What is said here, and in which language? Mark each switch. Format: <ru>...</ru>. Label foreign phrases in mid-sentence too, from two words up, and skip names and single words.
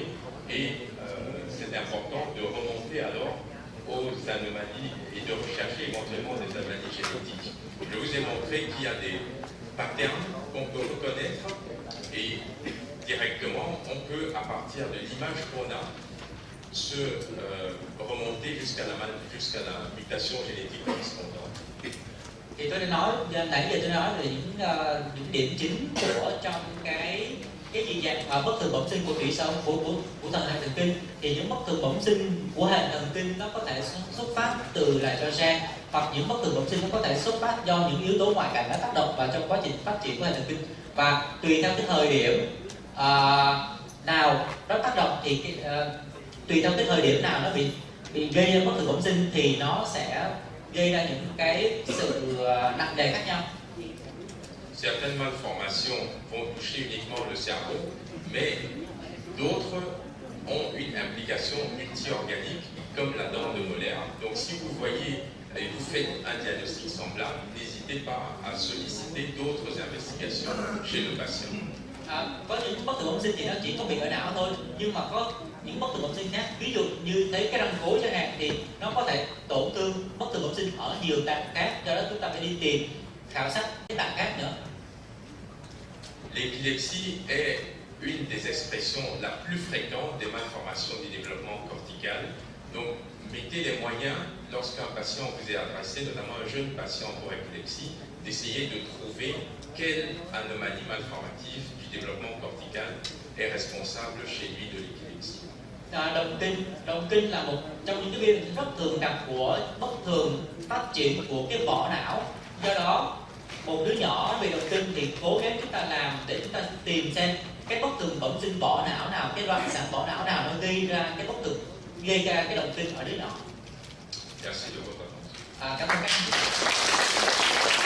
<fr>Et c'est important de remonter alors aux anomalies et de rechercher éventuellement des anomalies génétiques. Je vous ai montré qu'il y a des patterns qu'on peut reconnaître et directement on peut, à partir de l'image qu'on a, se remonter jusqu'à la mutation génétique correspondante.</fr> <vi>Thì tôi đã nói, nãy giờ tôi nói về những điểm chính của trong cái dị dạng bất thường bẩm sinh của tủy sống của thần hệ thần kinh. Thì những bất thường bẩm sinh của hệ thần kinh nó có thể xuất phát từ là do gen, hoặc những bất thường bẩm sinh nó có thể xuất phát do những yếu tố ngoại cảnh đã tác động vào trong quá trình phát triển của hệ thần kinh. Và tùy theo cái thời điểm nào nó tác động thì tùy theo cái thời điểm nào nó bị gây ra bất thường bẩm sinh thì nó sẽ gây ra những cái sự nặng nề khác nhau.</vi> <fr>Certaines malformations vont toucher uniquement le cerveau, mais d'autres ont une implication multi-organique, comme la dent de molaire. Donc si vous voyez et vous faites un diagnostic semblable, n'hésitez pas à solliciter d'autres investigations chez le patient.</fr> <vi>Có những bất thường bẩm sinh thì nó chỉ có bị ở não thôi, nhưng mà có những bất thường bẩm sinh khác, ví dụ như thấy cái răng gối chẳng hạn, thì nó có thể tổn thương bất thường bẩm sinh ở nhiều tạng khác, do đó chúng ta phải đi tìm khảo sát cái tạng khác nữa.</vi> <fr>L'épilepsie est une des expressions la plus fréquente des malformations du développement cortical. Donc, mettez les moyens, lorsqu'un patient vous est adressé, notamment un jeune patient pour épilepsie, d'essayer de trouver quelle anomalie malformative du développement cortical est responsable chez lui de l'épilepsie.</fr> <vi>Động kinh là một trong những cái biểu hiện rất thường gặp của bất thường phát triển của cái vỏ não. Do đó, một đứa nhỏ bị động kinh thì cố gắng chúng ta làm để chúng ta tìm xem cái bất thường bẩm sinh vỏ não nào, cái loạn sản vỏ não nào nó gây ra cái bất thường, gây ra cái động kinh ở đứa nhỏ.</vi> <fr>Merci de votre attention.</fr> <vi>Cảm ơn các anh.</vi>